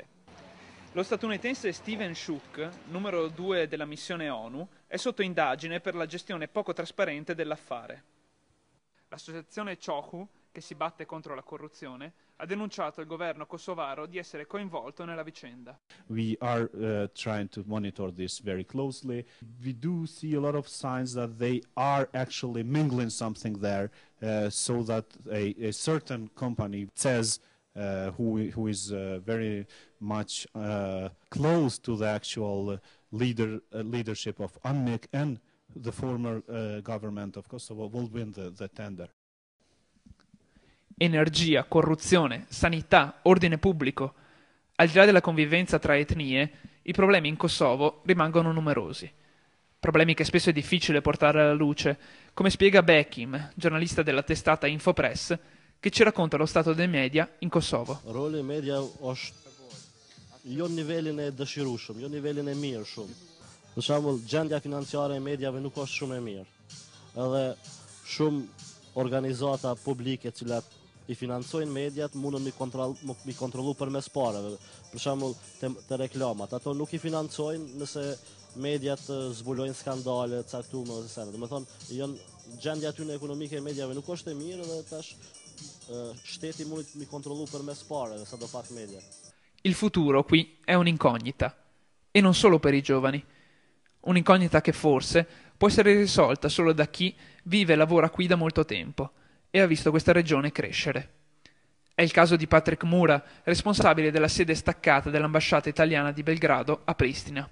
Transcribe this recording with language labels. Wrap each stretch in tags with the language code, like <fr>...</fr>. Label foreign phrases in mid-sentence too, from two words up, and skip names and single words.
<it>Lo statunitense Steven Shook, numero 2 della missione ONU, è sotto indagine per la gestione poco trasparente dell'affare. L'associazione Çohu che si batte contro la corruzione, ha denunciato il governo kosovaro di essere coinvolto nella vicenda.</it> <en>We are trying to monitor this very closely. We do see a lot of signs that they are actually mingling something there, so that a certain company says who is very much close to the actual leadership of UNMIK and the former government of Kosovo will win the tender.</en> <it>Energia, corruzione, sanità, ordine pubblico. Al di là della convivenza tra etnie, i problemi in Kosovo rimangono numerosi. Problemi che spesso è difficile portare alla luce, come spiega Bekim, giornalista della testata Infopress, che ci racconta lo stato dei media in Kosovo.</it> <sq>Roli media është jo nivelin e dëshirueshëm, jo nivelin e mirë shumë. Për shembull, gjendja financiare e medjave nuk është shumë e mirë. Edhe shumë organizata publike të cilat i financojnë mediat mundën mi kontrollu përmes parave. Për shembull, të reklamat, ato nuk i financojnë nëse mediat zbulojnë skandale të caktuara ose sene. Domethënë, gjendja tyre ekonomike e mediave nuk është e mirë dhe tash shteti mund mi kontrollu përmes parave, sa do pak media.</sq> <it>Il futuro qui è un'incognita, e non solo per i giovani. Un'incognita che forse può essere risolta solo da chi vive e lavora qui da molto tempo e ha visto questa regione crescere. È il caso di Patrick Mura, responsabile della sede staccata dell'ambasciata italiana di Belgrado a Pristina.</it>